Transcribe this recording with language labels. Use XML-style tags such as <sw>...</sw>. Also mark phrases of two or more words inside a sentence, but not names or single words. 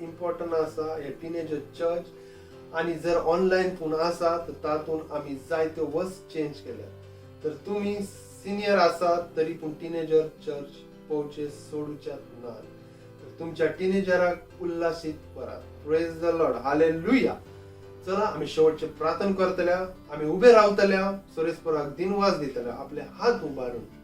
<kok>इम्पॉर्टंट आसा हे</kok> <en>teenager church</en> <kok>आणि जर ऑनलाईन पूण आसा तर तातूंत आमी जायत्यो वस्त चेंज केल्या तर तुम्ही सिनियर आसात तरी पूण</kok> <en>teenager church</en> <kok>पोवचे सोडूच्यात ना तर तुमच्या टीनेजराक उल्हासीत करात</kok> <en>praise the Lord hallelujah</en> <kok>चला आम्ही शेवटचे प्रार्थना करतल्या आम्ही उभे रावतल्या सुरेशपुराक दिनवास दितल्या आपले हात उबारून</kok>